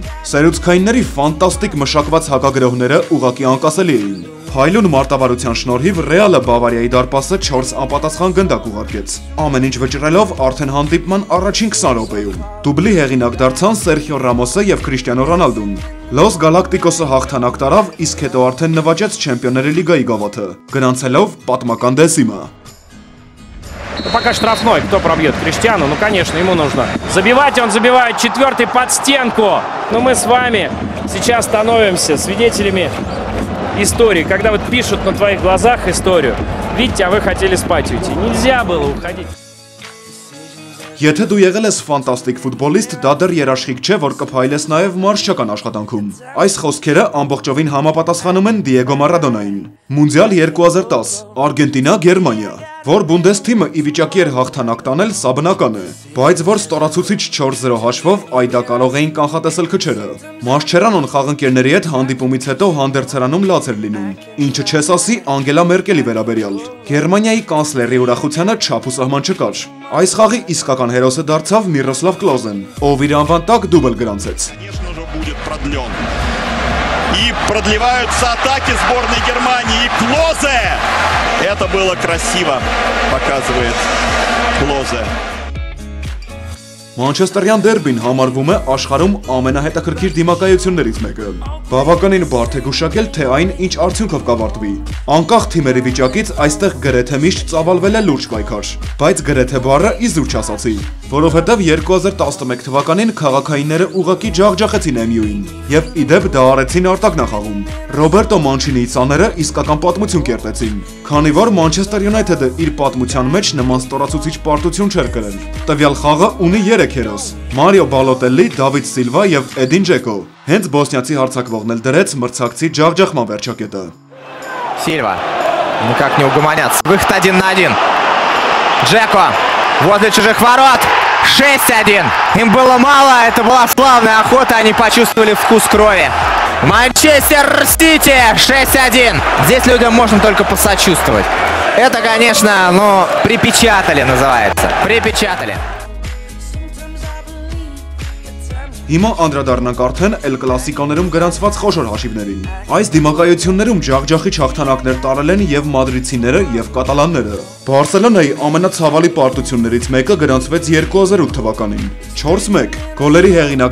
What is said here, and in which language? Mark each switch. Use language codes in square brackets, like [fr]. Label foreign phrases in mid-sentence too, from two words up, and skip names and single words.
[hy] Սերուցքայինների ֆանտաստիկ մշակված հակագրողները ուղղակի անկասելի էին։ Փայլուն մարտավարության շնորհիվ Ռեալը Բավարիայի դարպասը 4 անպատասխան գնդակ ուղարկեց։ Ամեն ինչ վճռելով արդեն հանդիպման առաջին 20 րոպեում։ Դուբլի հեղինակ դարձան Սերխիո Ռամոսը եւ Քրիշտիանո Ռոնալդուն։ Լոս Գալակտիկոսը հաղթանակ տարավ, իսկ հետո արդեն նվաճեց Չեմպիոնների լիգայի գավաթը, գնացելով պատմական դեսիմը։ [ru] Пока штрафной, кто пробьет? Криштиану, ну конечно, ему нужно забивать, он забивает 4-й под стенку. Но мы с вами сейчас становимся свидетелями истории, когда вот пишут на твоих глазах историю. Видите, а вы хотели спать уйти. Нельзя было уходить. [hy] Եթե դու եղել ես ֆանտաստիկ ֆուտբոլիստ, դա դեռ երաշխիք չէ, որ կփայլես նաև մարզչական աշխատանքում։ Այս խոսքերը ամբողջովին համապատասխանում են Դիեգո Մարադոնային։ Մունդիալ 2010, Արգենտինա, Գերմանիա, որ Բունդես թիմը ի վիճակի էր հաղթանակ տանել, սա բնական է, բայց որ ստորացուցիչ 4-0 հաշվով այդա կարող էին կանխատեսել քչերը։ Մասչերանոն խաղընկերների հետ հանդիպումից հետո հանդերձարանում լաց էր լինում, ինչը չես ասի Անգելա Մերկելի վերաբերյալ։ Գերմանիայի կանցլերի ուրախությանը չափ ու սահման չկար։ Այս խաղի իսկական հերոսը դարձավ Միրոսլավ Կլոզեն, ով իր անվան տակ դուբլ գրանցեց։ [ru] И продлеваются атаки сборной Германии. И Клозе! Это было красиво, показывает Клозе. [hy] Մանչեսթերյան դերբին համարվում է աշխարհում ամենահետաքրքիր դիմակայություններից մեկը։ Բավականին բարդ է գուշակել, թե այն ինչ արդյունքով կավարտվի։ Անկախ թիմերի վիճակից այստեղ գրեթե միշտ ծավալվել է լուրջ պայքար, բայց գրեթե բառը իզուր չասացի, որովհետև 2011 թվականին քաղաքայինները ուղղակի ջախջախեցին MU-ին եւ իդեպ դա արեցին արտագնախաղում։ Ռոբերտո Մանչինիի ցաները իսկական պատմություն կերտեցին, քանի որ Մանչեսթեր Յունայթեդը իր պատմության մեջ նման ստորացուցիչ պարտություն չէր կրել։ Տվյալ խաղը ունի 3 հերոս՝ Մարիո Բալոտելլի, Դավիթ Սիլվա եւ Էդին Ջեկո։ Հենց բոսնիացի հարձակվողն էլ դրեց մրցակցի ջախջախման վերջակետը։ [ru] Сильва. Никак не угомонятся. Выход 1 на 1. Джеко возле чужих ворот. 6-1. Им было мало. Это была славная охота. Они почувствовали вкус крови. Манчестер Сити 6-1. Здесь людям можно только посочувствовать. Это, конечно, ну, припечатали называется. Припечатали. [hy] Հիմա անդրադառնանք արդեն Էլ Կլասիկոներում գրանցված խոշոր հաշիվներին։ Այս դիմակայություններում ջախջախիչ հաղթանակներ տարել են եւ մադրիդցիները եւ կատալանները։ Բարսելոնայի ամենացավալի պարտություններից մեկը գրանցվեց 2008 թվականին։ 4-1 գոլերի հեղինակ